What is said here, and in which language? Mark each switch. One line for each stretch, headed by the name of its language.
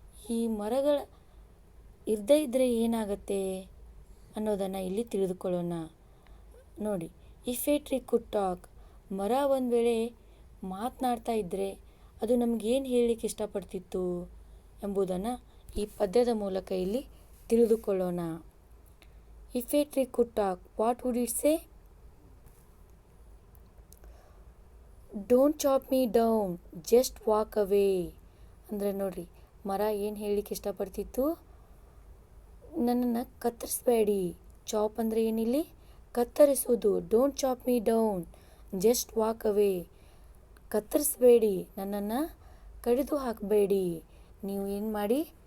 Kannada: ಈ ಮರಗಳ ಇರದೇ ಇದ್ದರೆ ಏನಾಗುತ್ತೆ ಅನ್ನೋದನ್ನು ಇಲ್ಲಿ ತಿಳಿದುಕೊಳ್ಳೋಣ. ನೋಡಿ,
English: if a tree could talk,
Kannada: ಮರ ಒಂದು ವೇಳೆ ಮಾತನಾಡ್ತಾ ಇದ್ದರೆ ಅದು ನಮಗೇನು ಹೇಳಲಿಕ್ಕೆ ಇಷ್ಟಪಡ್ತಿತ್ತು ಎಂಬುದನ್ನು ಈ ಪದ್ಯದ ಮೂಲಕ ಇಲ್ಲಿ ತಿಳಿದುಕೊಳ್ಳೋಣ.
English: If a tree could talk, what would it say? Don't chop me down, just walk away.
Kannada: ಅಂದರೆ ನೋಡ್ರಿ, ಮರ ಏನು ಹೇಳಲಿಕ್ಕೆ ಇಷ್ಟಪಡ್ತಿತ್ತು? ನನ್ನನ್ನು ಕತ್ತರಿಸಬೇಡಿ. ಚಾಪ್ ಅಂದರೆ ಏನಿಲ್ಲಿ? ಕತ್ತರಿಸುವುದು.
English: Don't chop me down, just walk away.
Kannada: ಕತ್ತರಿಸಬೇಡಿ, ನನ್ನನ್ನು ಕಡಿದು ಹಾಕಬೇಡಿ. ನೀವು ಏನು ಮಾಡಿ?